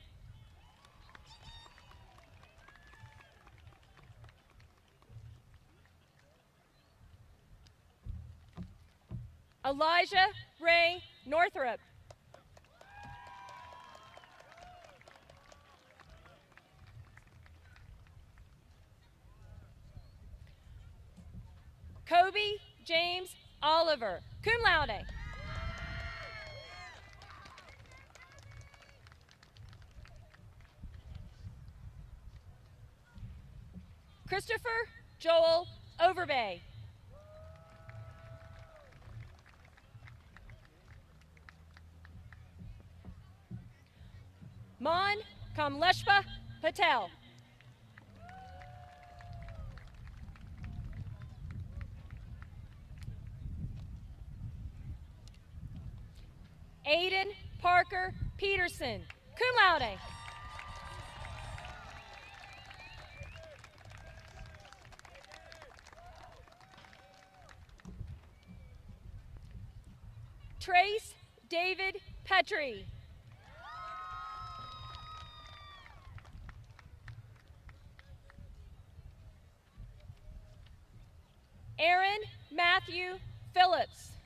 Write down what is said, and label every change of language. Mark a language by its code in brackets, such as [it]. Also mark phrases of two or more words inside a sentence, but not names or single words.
[en] Elijah Ray Northrop. Kobe James Oliver, [la] cum laude. [en] Christopher Joel Overbay. Mon Kamleshpa Patel. Aiden Parker Peterson, [la] cum laude. [en] Trace David Petrie. Aaron Matthew Phillips.